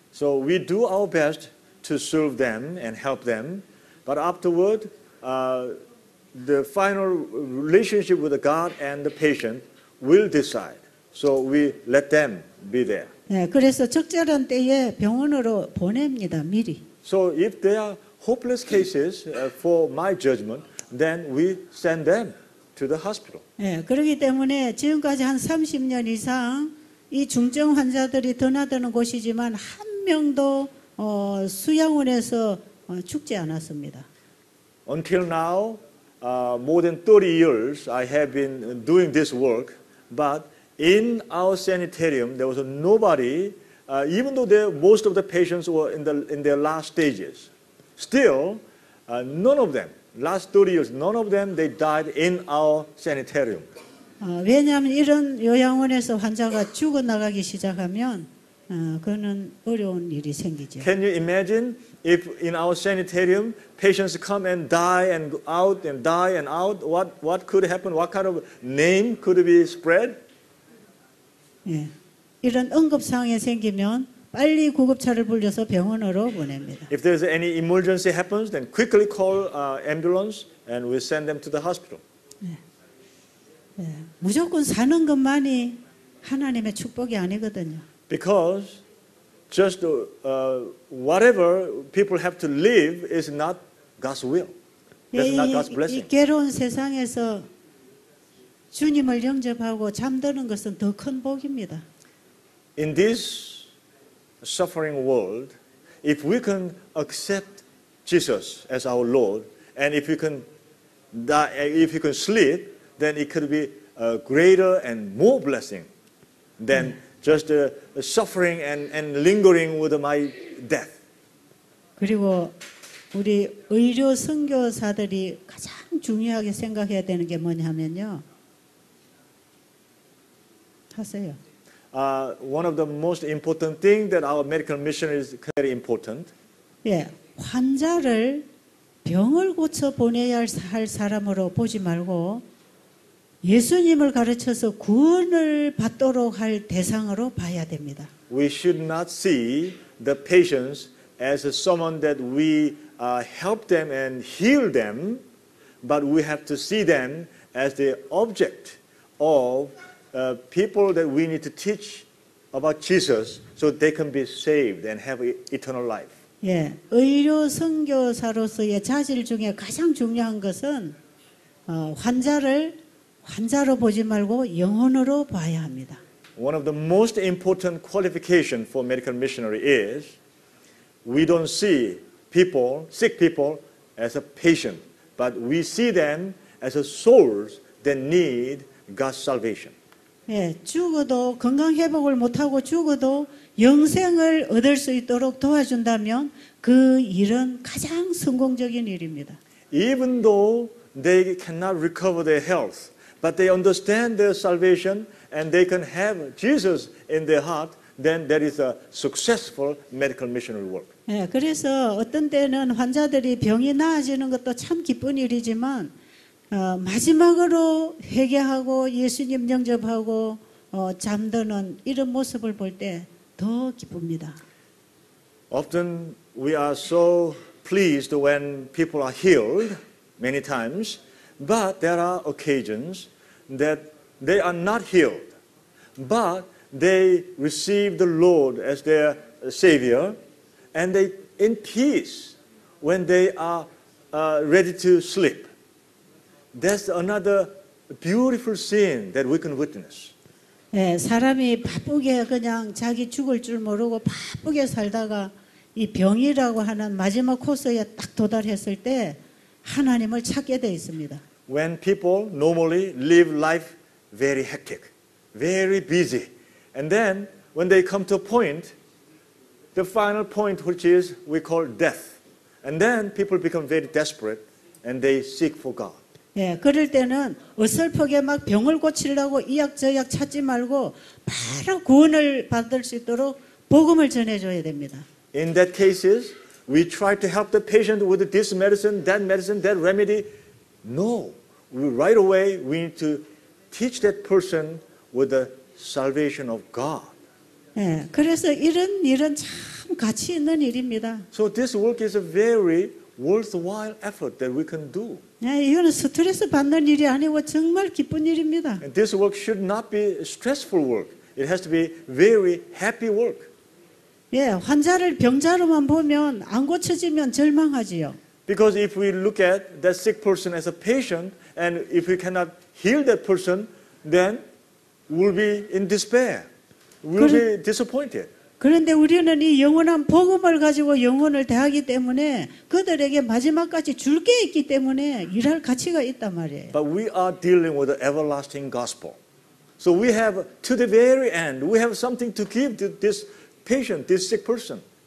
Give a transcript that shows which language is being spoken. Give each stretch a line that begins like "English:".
English: So we do our best to serve them and help them, but afterward, the final relationship with God and the patient will decide. So we let them be there.
Korean: 예, 그래서 적절한 때에 병원으로 보냅니다. 미리.
English: So if they are hopeless cases for my judgment, then we send them to the hospital.
Korean: 예, 그렇기 때문에 지금까지 한 30년 이상 이 중증 환자들이 드나드는 곳이지만 한 명도 수양원에서 죽지 않았습니다.
English: Until now, more than 30 years, I have been doing this work, but in our sanitarium, there was nobody, even though most of the patients were in their last stages. Still, none of them, last 30 years, none of them, they died in our sanitarium.
Korean: 왜냐하면 이런 요양원에서 환자가 죽어나가기 시작하면 그는 어려운 일이 생기죠.
English: Can you imagine if in our sanitarium patients come and die and go out and die and out? What could happen? What kind of name could be spread?
Korean: 예, 이런 응급 상황이 생기면 빨리 구급차를 불려서 병원으로 보냅니다.
English: If there's any emergency happens, then quickly call ambulance and we send them to the hospital.
Korean: 예, 무조건 사는 것만이 하나님의 축복이 아니거든요.
English: Because just whatever people have to live is not God's will. That's not God's 이 blessing.
Korean: 괴로운 세상에서 주님을 영접하고 잠드는 것은 더 큰 복입니다.
English: In this suffering world, if we can accept Jesus as our Lord, and if we can die, if we can sleep, then it could be a greater and more blessing than just suffering and lingering with my death.
Korean: 그리고 우리 의료 선교사들이 가장 중요하게 생각해야 되는 게 뭐냐면요. 하세요.
English: One of the most important thing that our medical mission is very important.
Korean: 예, 환자를 병을 고쳐 보내야 할 사람으로 보지 말고 예수님을 가르쳐서 구원을 받도록 할 대상으로 봐야 됩니다.
English: We should not see the patients as someone that we help them and heal them, but we have to see them as the object of people that we need to teach about Jesus so they can be saved and have eternal life.
Korean: 예, 의료 선교사로서의 자질 중에 가장 중요한 것은 환자를 환자로 보지 말고 영혼으로 봐야 합니다.
English: One of the most important qualifications for medical missionary is we don't see people, sick people, as a patient, but we see them as a souls that need God's salvation.
Korean: 예, 죽어도 건강 회복을 못하고 죽어도 영생을 얻을 수 있도록 도와준다면 그 일은 가장 성공적인 일입니다.
English: Even though they cannot recover their health, but they understand their salvation and they can have Jesus in their heart, then that is a successful medical missionary work.
Korean: 예, 그래서 어떤 때는 환자들이 병이 나아지는 것도 참 기쁜 일이지만 마지막으로 회개하고 예수님 영접하고 잠드는 이런 모습을 볼 때 더 기쁩니다.
English: Often we are so pleased when people are healed many times, but there are occasions that they are not healed, but they receive the Lord as their Savior, and they in peace when they are ready to sleep. That's another beautiful scene that we can witness.
Korean: 예, 사람이 바쁘게 그냥 자기 죽을 줄 모르고 바쁘게 살다가 이 병이라고 하는 마지막 코스에 딱 도달했을 때 하나님을 찾게 돼 있습니다.
English: When people normally live life very hectic, very busy, and then when they come to a point, the final point which is we call death, and then people become very desperate and they seek for God.
Korean: 예, 그럴 때는 어설프게 막 병을 고치려고 이약저약 찾지 말고 바로 구원을 받을 수 있도록 복음을 전해줘야 됩니다.
English: In that cases, we try to help the patient with this medicine, that remedy. No, right away we need to teach that person with the salvation of God.
Korean: 예, 그래서 이런 일은 참 가치 있는 일입니다.
English: So this work is a very worthwhile effort that we can do.
Korean: 예, 이거는 스트레스 받는 일이 아니고 정말 기쁜 일입니다.
English: And this work should not be stressful work. It has to be very happy work.
Korean: 예, 환자를 병자로만 보면 안 고쳐지면 절망하지요.
English: Because if we look at that sick person as a patient, and if we cannot heal that person, then we'll be in despair. We'll be disappointed.
Korean: 그런데 우리는 이 영원한 복음을 가지고 영혼을 대하기 때문에 그들에게 마지막까지 줄 게 있기 때문에 일할 가치가 있단 말이에요.
English: But we are dealing with the everlasting gospel. So we have, to the very end, we have something to give to this patient, this sick person.